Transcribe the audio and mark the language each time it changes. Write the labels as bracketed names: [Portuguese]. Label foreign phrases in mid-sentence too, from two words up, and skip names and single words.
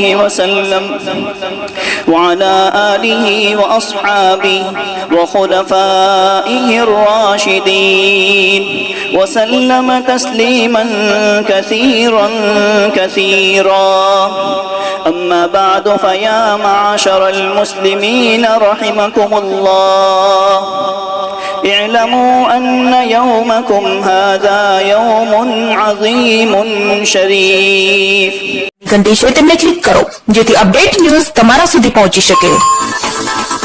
[Arabic] وسلم وعلى آله وأصحابه وخلفائه الراشدين وسلم تسليما كثيرا كثيرا أما بعد فيا معشر المسلمين رحمكم الله اعلموا أن يومكم هذا يوم عظيم شريف. [Gujarati] ઘંટી છે તેમને ક્લિક કરો જેથી અપડેટ ન્યૂઝ તમારા સુધી પહોંચી શકે.